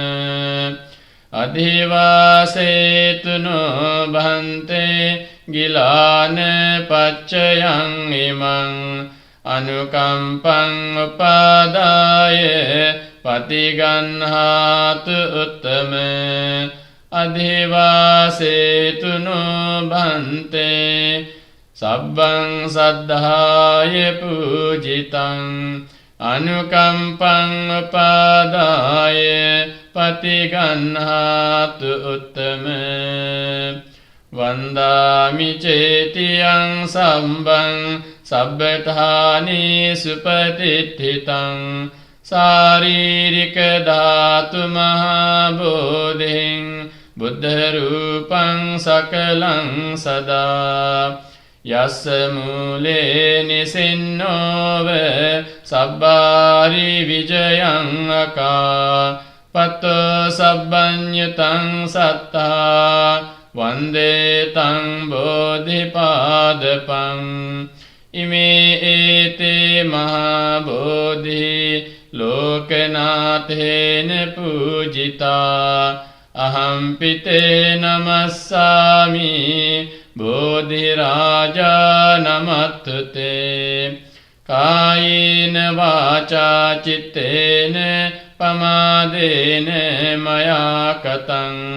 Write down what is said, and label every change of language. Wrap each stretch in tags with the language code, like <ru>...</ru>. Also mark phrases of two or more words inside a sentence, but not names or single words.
<pi>අධිවාසේතුනෝ භන්තේ ගිලාන පච්චයං ඉමං අනුකම්පං උපාදාය පටිගන්නාතු උත්තම අධිවාසේතුනෝ භන්තේ සබ්බං සද්ධාය පූජිතං අනුකම්පං උපාදාය පටිගන්නාතු උත්තම වන්දාමි චේතියං සම්බං සබ්බඨානි සුපතිට්ඨිතං සාරීරික ධාතු මහා බෝධිං බුද්ධ රූපං සකලං සදා යස්ස මූලේ නිසින්නෝව සබ්බාරි විජයං අකා පත්තෝ සබ්බඤ්ඤතං සත්තා වන්දේ තං බෝධිපාදපං ඉමේ ඒතේ මහා බෝධි ලෝකනාථේන පූජිතා අහම්පිතේ නමස්සාමි බෝධිරාජා නමත්තුතේ කායේන වාචා චිත්තේන පමාදේන මයා කතං</pi>